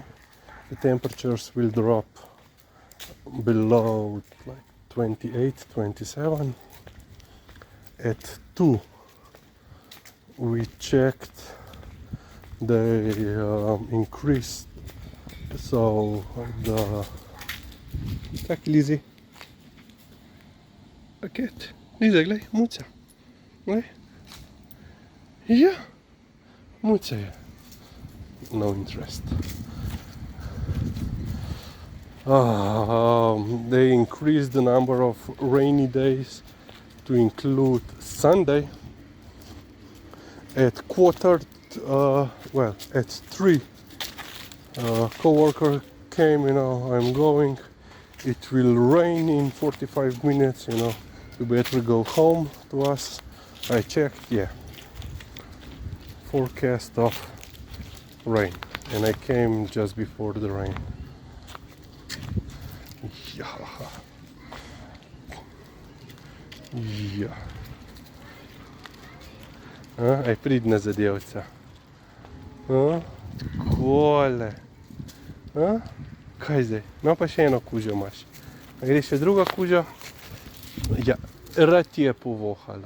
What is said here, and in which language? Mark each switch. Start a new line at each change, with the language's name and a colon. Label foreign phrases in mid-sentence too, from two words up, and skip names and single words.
English: The temperatures will drop below like 28, 27. At 2 we checked, they increased, so the Tak, Lizi.
Slovenian: Paket. Liza, glej, muca. Glej. Ja. Muca je.
English: No interest. They increased the number of rainy days to include Sunday at at 3. Co-worker came, I'm going. It will rain in 45 minutes, you better go home to us. I checked, yeah. Forecast of rain. And I came just before the rain. Yeah.
Slovenian: Ja. Aj pridna zadevca. Takole. Kaj zdaj? No pa še eno kužo imaš. A gre še druga kuža? Ja, rad je povohala.